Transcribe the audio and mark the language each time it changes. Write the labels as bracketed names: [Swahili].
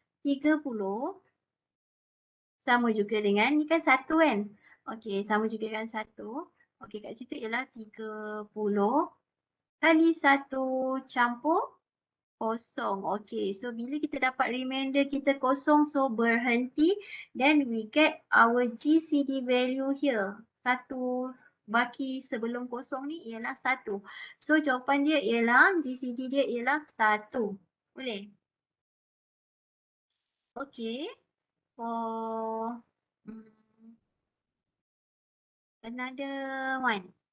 [Malay] 30 sama juga dengan, ni kan 1 kan? Okay, sama juga dengan 1. Okay, kat situ ialah 30 kali 1 campur kosong. Okay, so bila kita dapat remainder kita kosong, so berhenti. [English] Then we get our GCD value here. [Malay] 1 baki sebelum kosong ni ialah 1. So jawapan dia ialah, GCD dia ialah 1. Boleh? [English] Okay. For another one.